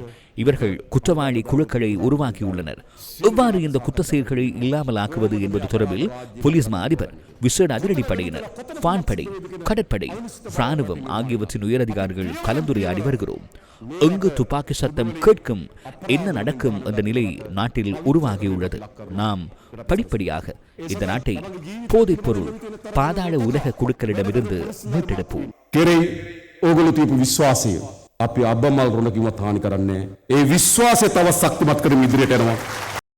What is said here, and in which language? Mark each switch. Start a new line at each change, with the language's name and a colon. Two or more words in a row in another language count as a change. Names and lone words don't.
Tamil: இவர்கள் குற்றவாளி குழுக்களை உருவாக்கியுள்ளனர். எவ்வாறு இந்த குற்ற செயல்களை இல்லாமல் ஆக்குவது என்பது தொடர்பில் போலீஸ் மா அதிபர், விசேட அதிரடிப்படையினர், வான்படை, கடற்படை, இராணுவம் ஆகியவற்றின் உயரதிகாரிகள் கலந்துரையாடி வருகிறோம். எங்கு துப்பாக்கி சத்தம் கேட்கும், என்ன நடக்கும் என்ற நிலை நாட்டில் உருவாகியுள்ளது. நாம் படிப்படியாக இந்த நாட்டை போதைப் பொருள் பாதாள உலக குழுக்களிடமிருந்து மீட்டெடுப்போம்.
Sinhala: අපි අබ්බමල් රොණකින්වත් හානි කරන්නේ. ඒ විශ්වාසය තව ශක්තිමත් කරමින් ඉදිරියට යනවා.